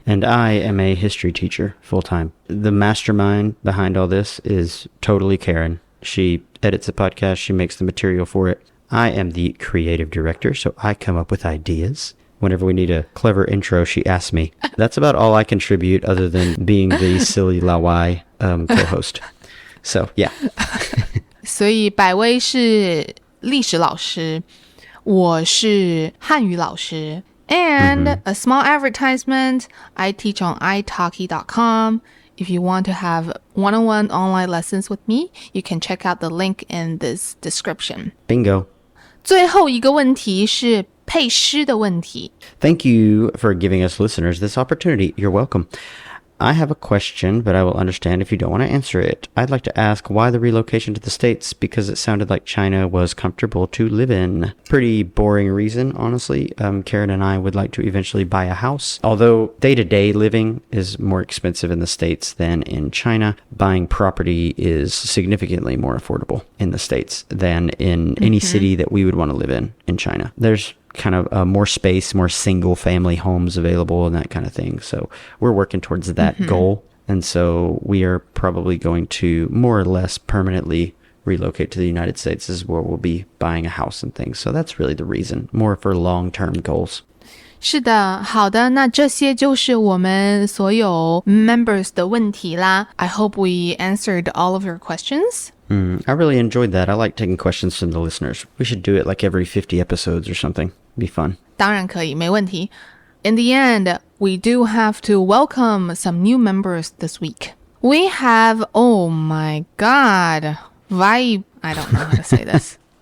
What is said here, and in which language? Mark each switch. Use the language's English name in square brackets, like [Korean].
[English] And I am a history teacher full time. The mastermind behind all this is totally Karen. She edits the podcast. She makes the material for it. I am the creative director, so I come up with ideas. Whenever we need a clever intro, she asks me. That's about all I contribute other than being the silly Lawai co-host. So, yeah. [Chinese] 所以百威是历史老师，我是汉语老师。 [English] And a small advertisement, I teach on italki.com. If you want to have one-on-one online lessons with me, you can check out the link in this description. Bingo. [Chinese] 最后一个问题是配诗的问题。 [English] Thank you for giving us listeners this opportunity. You're welcome. I have a question, but I will understand if you don't want to answer it. I'd like to ask why the relocation to the States, because it sounded like China was comfortable to live in. Pretty boring reason, honestly. Karen and I would like to eventually buy a house. Although day-to-day living is more expensive in the States than in China, buying property is significantly more affordable in the States than in any city that we would want to live in China. There's kind of more space, more single family homes available and that kind of thing. So we're working towards that goal. And so we are probably going to more or less permanently relocate to the United States, is where we'll be buying a house and things. So that's really the reason, more for long-term goals. [Chinese] 是的，好的，那这些就是我们所有 members 的问题啦。 [English] I hope we answered all of your questions. I really enjoyed that. I like taking questions from the listeners. We should do it like every 50 episodes or something. Be fun. [Chinese] 当然可以，没问题。 [English] In the end, we do have to welcome some new members this week. We have, oh my god, I don't know how to say this.